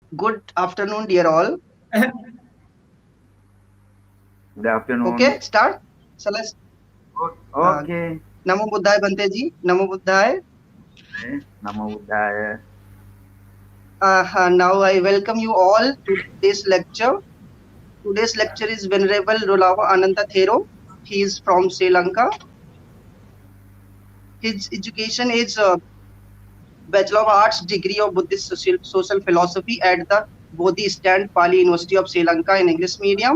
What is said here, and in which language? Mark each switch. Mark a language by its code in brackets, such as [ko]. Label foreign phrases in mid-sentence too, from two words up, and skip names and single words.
[en] Good afternoon, dear all. Good afternoon. Okay, start. So let's. Uh, Okay. [pi] Namo Buddhaya Bante ji. Namo Buddhaya. Namo Buddhaya. [en] Now I welcome you all to today's lecture. Today's lecture is Venerable Rolawa Ananda Thero. He is from Sri Lanka. His education is Bachelor of Arts degree of Buddhist Social Philosophy at the Bodhi Stand Pali University of Sri Lanka in English medium.